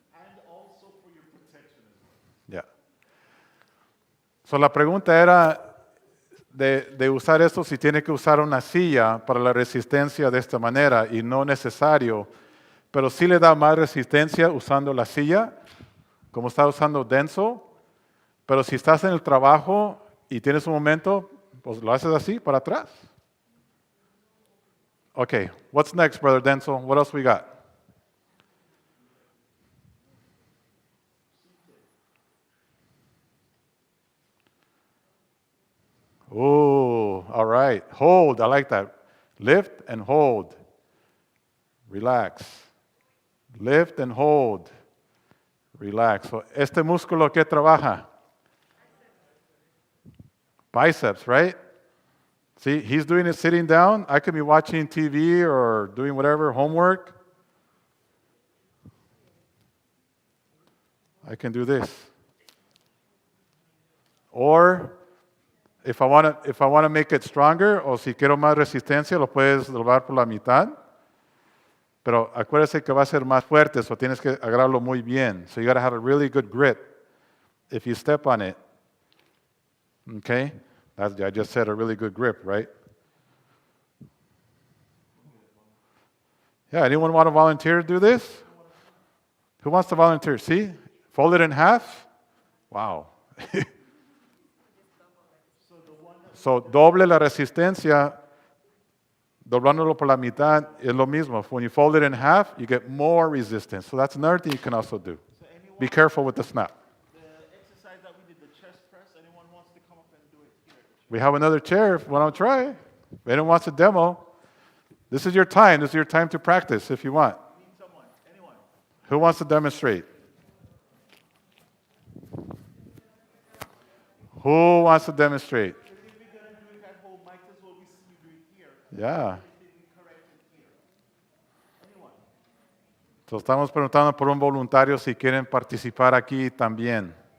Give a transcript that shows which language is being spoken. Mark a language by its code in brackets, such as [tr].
[en] And also for your protection as well. Yeah. [es] So la pregunta era de usar esto si tiene que usar una silla para la resistencia de esta manera y no necesario, pero sí le da más resistencia usando la silla, como está usando Denso. Pero si estás en el trabajo y tienes un momento, pues lo haces así, para atrás. [en] Okay, what's next, Brother Denso? What else we got? Oh, all right. Hold, I like that. Lift and hold. Relax. Lift and hold. Relax. [es] So, este músculo que trabaja? [en] Biceps, right? See, he's doing it sitting down. I could be watching TV or doing whatever, homework. I can do this. Or if I want to make it stronger, [es] o si quiero más resistencia, lo puedes doblar por la mitad. Pero acuérdese que va a ser más fuerte, so tienes que agarrarlo muy bien. [en] So you got to have a really good grip if you step on it. Okay? I just said a really good grip, right? Yeah, anyone want to volunteer to do this? Who wants to volunteer? See? Fold it in half. Wow. [es] So, doble la resistencia, doblándolo por la mitad, es lo mismo. [en] When you fold it in half, you get more resistance. So that's another thing you can also do. So anyone, Be careful with the snap. the exercise that we did, the chest press, anyone wants to come up and do it here? We have another chair if you want to try. If anyone wants a demo, this is your time. This is your time to practice if you want. Need someone? Anyone? Who wants to demonstrate? Who wants to demonstrate? Because if we're going to do it at home, might as well we see you do it here. Yeah. If we correct it here. Anyone? [es] So estamos preguntando por un voluntario si quieren participar aquí también.